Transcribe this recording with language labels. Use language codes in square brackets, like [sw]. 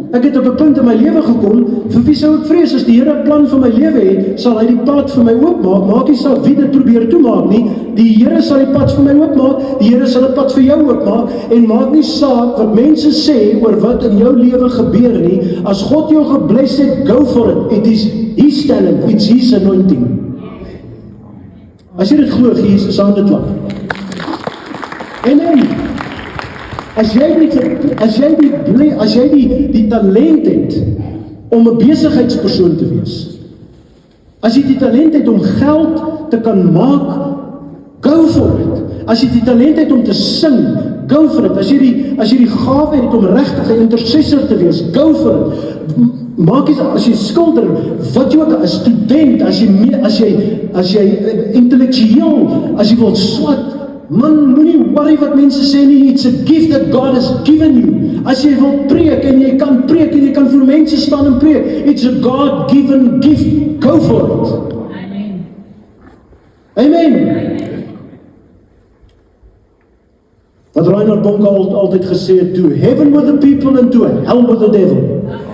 [af] Ek het op 'n punt in my lewe gekom, vir wie sou ek vrees? As die Here 'n plan vir my lewe het, sal hy die pad vir my oopmaak. Maak nie saak wie dit probeer toemaak nie. Die Here sal die pad vir my oopmaak. Die Here sal 'n pad vir jou oopmaak. En maak nie saak wat mense sê oor wat in jou lewe gebeur nie. As God jou gebless het, [en] go for it. It is His talent, it's His anointing. [af] As jy dit glo, gee Jesus aan dit klap. Amen. As jy die talent het om 'n besigheidspersoon te wees, as jy die talent het om geld te kan maak, [en] go for it. [af] As jy die talent het om te sing, [en] go for it. [af] As jy die gawe het om regtig 'n intercessor te wees, [en] go for it. [af] Maak nie as jy skilder, wat jy ook 'n student, as jy intellektueel, as jy wil swat, man, moenie worry wat mense sê nie. [en] It's a gift that God has given you. [af] As jy wil preek en jy kan preek en jy kan vir mense staan en preek, [en] it's a God-given gift. Go for it. Amen. Amen. [af] Wat Reinhard Bonke altyd gesê het, [en] to heaven with the people and to hell with the devil.